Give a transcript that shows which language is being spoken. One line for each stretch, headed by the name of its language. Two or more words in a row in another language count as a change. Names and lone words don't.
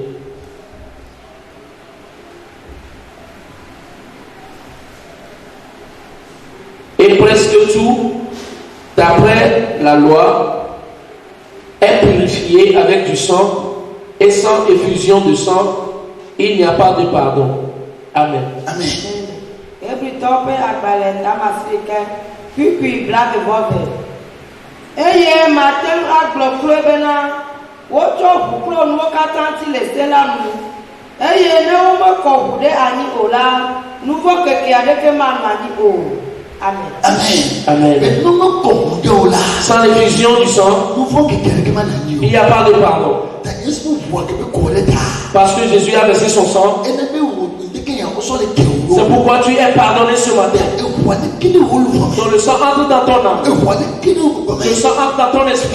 French: Et presque tout, d'après la loi, est purifié avec du sang, et sans effusion de sang, il n'y a pas de pardon. Amen. Amen.
Ewe: Eye matin agblɔ kple bena wotsɔ ʋu kple nuwo katã ti le se la nu eye ne womekɔ ʋu ɖe anyi o la nuvɔ keke aɖeke manɔ anyi o.
French: Amen. Amen. Amen. Sans l'effusion du sang, il n'y a pas de pardon. Parce que Jésus a versé son sang. C'est pourquoi tu es pardonné ce matin. Donc le sang entre dans ton âme. Le sang entre dans ton esprit.